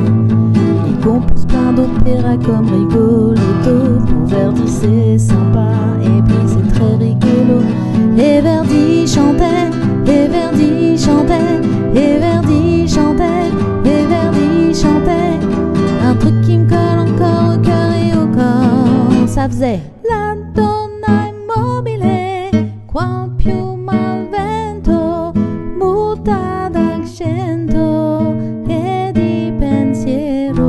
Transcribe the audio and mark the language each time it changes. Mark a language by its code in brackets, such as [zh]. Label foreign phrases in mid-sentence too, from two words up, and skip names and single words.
[fr] Il compose plein d'opéras comme Rigoletto, pour Verdi c'est sympa et puis c'est très rigolo. Et Verdi chantait, et Verdi chantait, et Verdi chantait, et Verdi chantait. Un truc qui me colle encore au cœur et au corps. Ça faisait [it] la donna immobile, qual più mal vento, muta d'accento e di pensiero.